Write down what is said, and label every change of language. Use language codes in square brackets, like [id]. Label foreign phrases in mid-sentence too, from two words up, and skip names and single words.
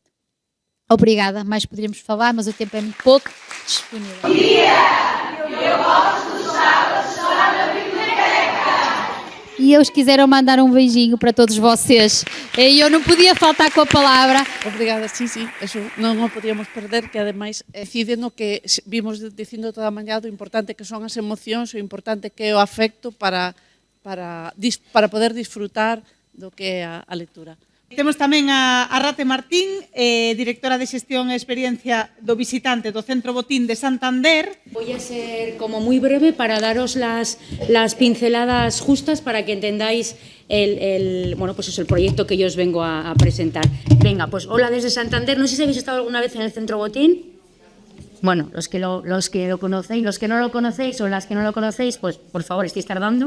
[pt] Obrigada, mais poderíamos falar, mas o tempo é muito pouco disponível. Eu gosto dos sábados lá na biblioteca. E eles quiseram mandar um beijinho para todos vocês. E eu não podia faltar com a palavra. Obrigada, [gl] sí, eso non o podíamos perder, que ademais decide no que vimos dicindo toda a mañá do importante que son as emocións, o importante que é o afecto para poder disfrutar do que é a lectura. Temos tamén a Rate Martín, directora de Xestión e Experiencia do Visitante do Centro Botín de Santander. [es] Voy a ser como muy breve para daros las pinceladas justas para que entendáis el proyecto que yo os vengo a presentar. Venga, pues hola desde Santander. No sé si habéis estado alguna vez en el Centro Botín. Bueno, los que lo conocéis, los que no lo conocéis o las que no lo conocéis, pues por favor estáis tardando.